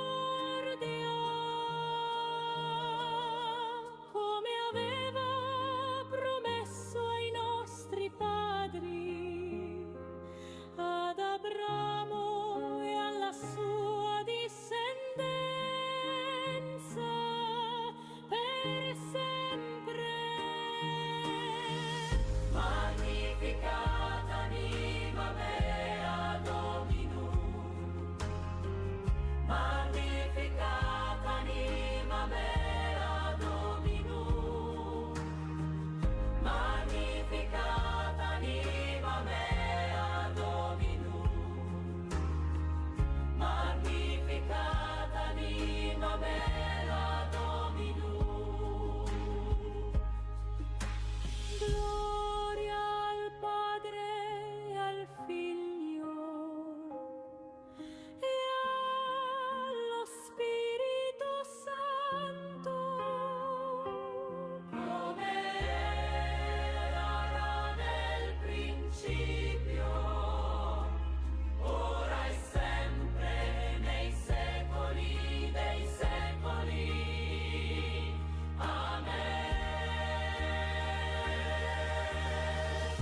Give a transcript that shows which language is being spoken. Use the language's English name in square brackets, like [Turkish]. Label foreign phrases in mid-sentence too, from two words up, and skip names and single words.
[Italian] Ad Abramo e alla sua discendenza per sempre. [Latin] Magnificat anima mea Dominum, magnificat anima mea Dominum, magnificat anima mea. Magnificat anima mea Dominum. [Italian] Gloria al Padre e al Figlio e allo Spirito Santo, come era nel principio, ora e sempre, nei secoli dei secoli. Amen.